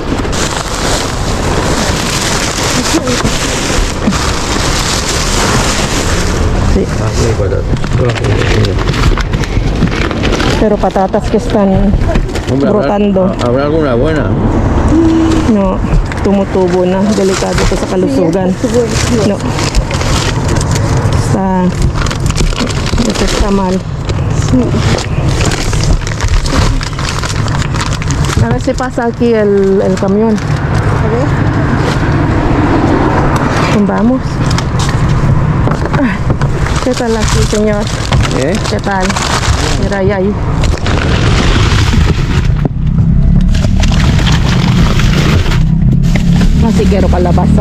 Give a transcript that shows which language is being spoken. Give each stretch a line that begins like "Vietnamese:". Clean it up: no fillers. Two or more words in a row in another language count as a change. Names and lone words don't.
Spanish: Sí. Aquí hay patatas. Pero patatas que están Hombre, brotando. ¿habrá alguna buena? No,
Filipino: tumutubo na. Delikado to sa kalusugan.
Spanish: No. Ito está mal. A ver si pasa aquí el camión. A ver. Vamos. ¿Qué tal aquí, señor? ¿Qué tal? Mira, ahí. Así quiero calabaza.